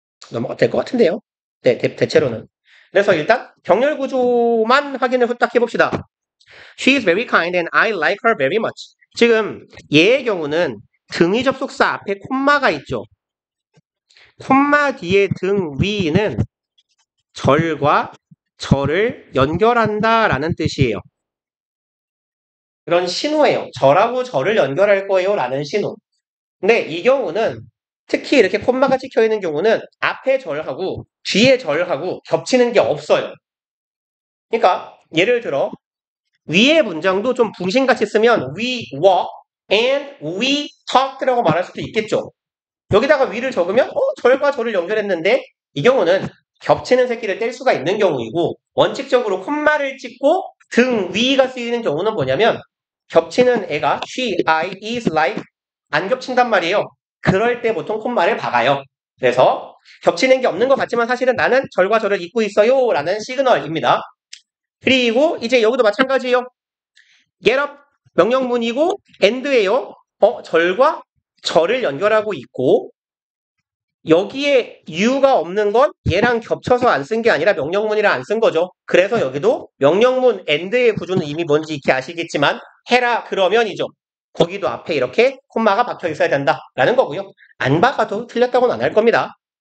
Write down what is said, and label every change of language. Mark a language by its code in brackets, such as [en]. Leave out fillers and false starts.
[ko] 넘어가도 될 것 같은데요. 네, 대체로는. 그래서 일단 병렬 구조만 확인을 후딱 해봅시다. [en] She is very kind and I like her very much. [ko] 지금 얘의 경우는 등위 접속사 앞에 콤마가 있죠. 콤마 뒤에 등 위는 절과 절을 연결한다라는 뜻이에요. 그런 신호예요. 절하고 절을 연결할 거예요 라는 신호. 근데 이 경우는 특히 이렇게 콤마가 찍혀 있는 경우는 앞에 절하고 뒤에 절하고 겹치는 게 없어요. 그러니까 예를 들어 위의 문장도 좀 붕신같이 쓰면 [en] we walk and we talk [ko] 라고 말할 수도 있겠죠. 여기다가 위를 적으면 절과 절을 연결했는데 이 경우는 겹치는 새끼를 뗄 수가 있는 경우이고 원칙적으로 콤마를 찍고 등 위가 쓰이는 경우는 뭐냐면 겹치는 애가 she, I, is, like 안 겹친단 말이에요. 그럴 때 보통 콤마를 박아요. 그래서 겹치는 게 없는 것 같지만 사실은 나는 절과 절을 잇고 있어요 라는 시그널입니다. 그리고 이제 여기도 마찬가지예요. get up 명령문이고 and예요. 절과 절을 연결하고 있고 여기에 you가 없는 건 얘랑 겹쳐서 안 쓴 게 아니라 명령문이라 안 쓴 거죠. 그래서 여기도 명령문 and의 구조는 이미 뭔지 익히 아시겠지만 해라 그러면이죠. 거기도 앞에 이렇게 콤마가 박혀 있어야 된다라는 거고요. 안 박아도 틀렸다고는 안 할 겁니다.